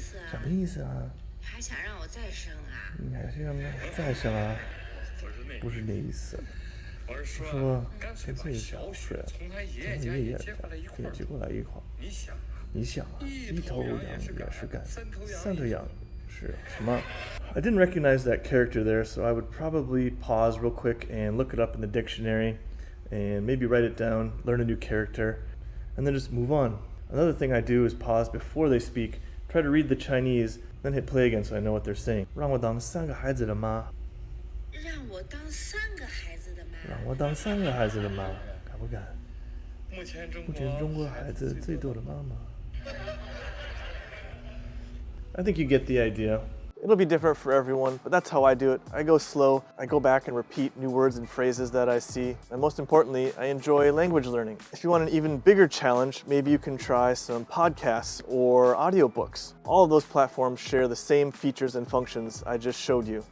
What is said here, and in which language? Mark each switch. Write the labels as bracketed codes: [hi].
[zh] 什么意思啊？还想让我再生啊？你还是让我再生啊？不是那意思。我说干脆把小雪从他爷爷家也接过来一块儿。你想啊，一头羊也是干，3头羊是什么？ [en] I didn't recognize that character there, so I would probably pause real quick and look it up in the dictionary and maybe write it down, learn a new character, and then just move on. Another thing I do is pause before they speak, try to read the Chinese, then hit play again so I know what they're saying. [zh] 让我当3个孩子的妈。让我当3个孩子的妈。让我当3个孩子的妈，敢不敢？目前中国孩子最多的妈妈。 [en] I think you get the idea. It'll be different for everyone, but that's how I do it. I go slow, I go back and repeat new words and phrases that I see, and most importantly, I enjoy language learning. If you want an even bigger challenge, maybe you can try some podcasts or audiobooks. All of those platforms share the same features and functions I just showed you.